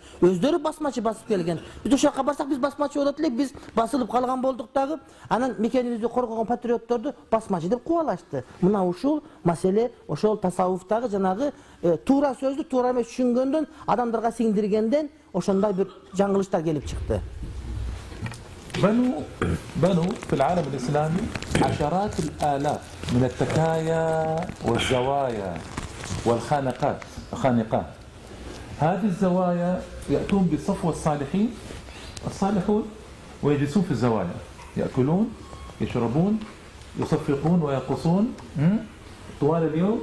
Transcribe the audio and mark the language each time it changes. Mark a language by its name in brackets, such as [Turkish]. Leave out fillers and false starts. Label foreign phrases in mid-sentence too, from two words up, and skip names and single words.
[Kyrgyz] Өздөрү басмачы басып келген. Биз ошол жака барсак биз басмачы болот элек, биз басылып калган болдук дагы. Анан мекенибизди коргогон патриотторду басмачы деп кубалашты. Мына ушул маселе ошол тасаввуфтагы жанагы туура сөздү туура эмес түшүнгөндөн, адамдарга сиңдиргенден ошондой бир жаңылыштар келип чыкты. [Arabic] بنوا في العالم الإسلامي عشرات الآلاف من التكايا والزوايا والخانقات. هذه الزوايا يأتون بصفوة الصالحون ويجلسون في الزوايا، يأكلون، يشربون، يصفقون ويقصون طوال اليوم.